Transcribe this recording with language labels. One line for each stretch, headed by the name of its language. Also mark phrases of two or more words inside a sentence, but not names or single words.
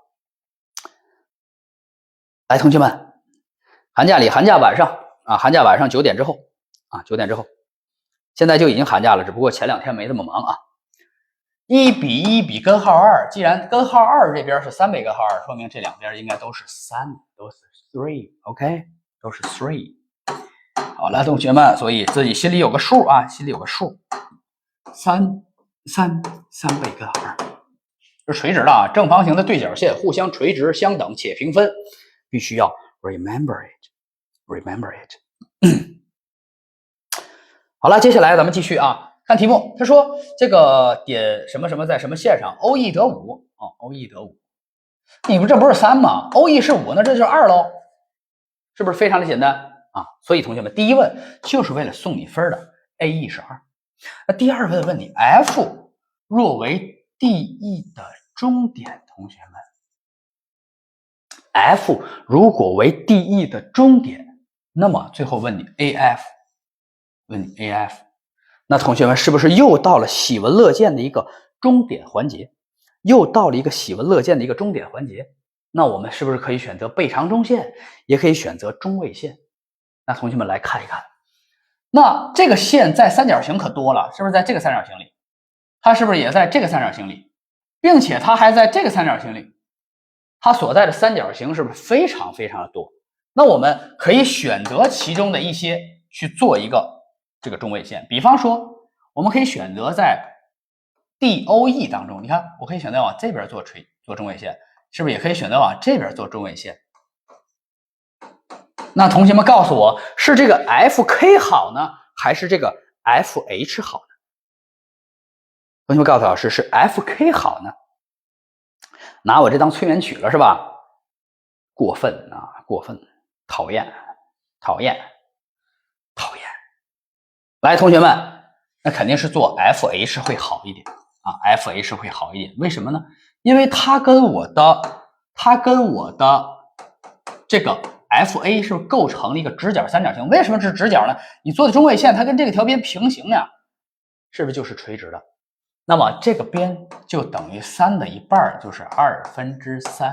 Chinese: 來，同學們，寒假晚上9點之後啊，9點之後，現在就已經寒假了，只不過前2天沒這麼忙啊。1比1比根號2，既然根號2這邊是3倍根號2，說明這兩邊應該都是3，都是 3，OK， 都是 3。好了，同學們，所以自己心裡有個數啊，3倍根號2，是垂直的啊，正方形的對角線互相垂直相等且平分，必須要
English: remember it。
Chinese: 好了，接下來咱們繼續啊。看題目，他說這個點什麼什麼在什麼線上 ，OE 得5哦 ，OE 得5，你不这不是3嗎 ？OE 是5，那這就是2嘍，是不是非常的簡單啊？所以同學們，第一問就是為了送你分的 ，AE 是2。那第二問問你 ，F 若為 DE 的終點，同學們 ，F 如果為 DE 的終點，那麼最後問你 AF， 那同學們是不是又到了喜聞樂見的一個終點環節？那我們是不是可以選擇背長中線，也可以選擇中位線？那同學們來看一看，那這個線在三角形可多了，是不是在這個三角形裡？它是不是也在這個三角形裡？並且它還在這個三角形裡，它所在的三角形是不是非常非常的多？那我們可以選擇其中的一些去做一個這個中位線，比方說，我們可以選擇在 DOE 當中，你看，我可以選擇往這邊做中位線，是不是也可以選擇往這邊做中位線？那同學們告訴我，是這個 FK 好呢，還是這個 FH 好呢？同學們告訴老師，是 FK 好呢？拿我這當催眠曲了是吧？過分啊，過分，討厭。來，同學們，那肯定是做 FH 會好一點啊 ，FH 会好一點。為什麼呢？因為它跟我的這個 FA 是構成了一個直角三角形。為什麼是直角呢？你做的中位線，它跟這個條邊平行呀，是不是就是垂直的？那麼這個邊就等於3的一半，就是3/2。